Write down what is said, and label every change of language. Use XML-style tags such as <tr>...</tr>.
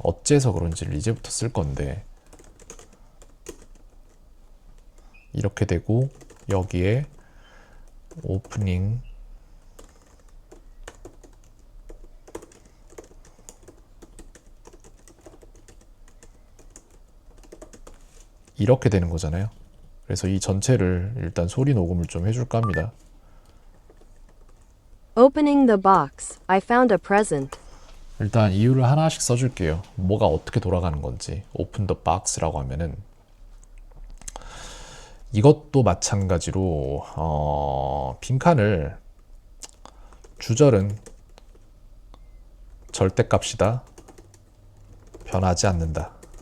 <ko>어째서 그런지를 이제부터 쓸 건데 이렇게 되고 여기에 opening 이렇게 되는 거잖아요. 그래서 이 전체를 일단 소리 녹음을 좀 해줄까 합니다.</ko> <en>Opening the box, I found a present.</en> <ko>일단 이유를 하나씩 써줄게요. 뭐가 어떻게 돌아가는 건지. open the box라고 하면은 이것도 마찬가지로 빈칸을 주절은 절대값이다. 변하지 않는다.</ko>